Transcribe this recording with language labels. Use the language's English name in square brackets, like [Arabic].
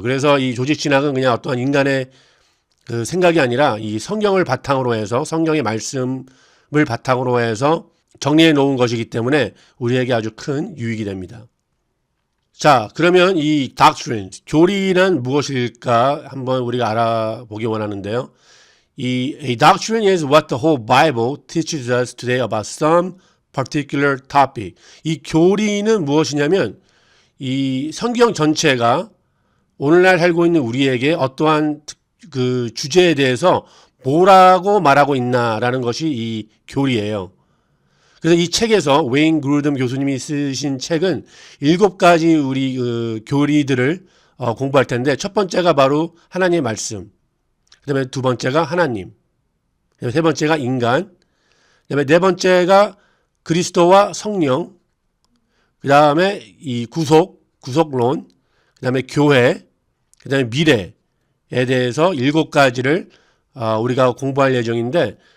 [Korean] 그래서 이 조직신학은 그냥 어떠한 인간의 그 생각이 아니라 이 성경을 바탕으로 해서 성경의 말씀을 바탕으로 해서 정리해 놓은 것이기 때문에 우리에게 아주 큰 유익이 됩니다. 자, 그러면 이 doctrine, 교리란 무엇일까 한번 우리가 알아보기 원하는데요. [English] A doctrine is what the whole Bible teaches us today about some particular topic. [Korean] 이 교리는 무엇이냐면 이 성경 전체가 오늘날 살고 있는 우리에게 어떠한 그 주제에 대해서 뭐라고 말하고 있나라는 것이 이 교리예요. 그래서 이 책에서 웨인 그루덤 교수님이 쓰신 책은 7가지 우리 그 교리들을 공부할 텐데 첫 번째가 바로 하나님의 말씀, 그 다음에 두 번째가 하나님, 그다음에 세 번째가 인간, 그 다음에 네 번째가 그리스도와 성령, 그 다음에 이 구속론, 그 다음에 교회, 그 다음에 미래에 대해서 7가지를 우리가 공부할 예정인데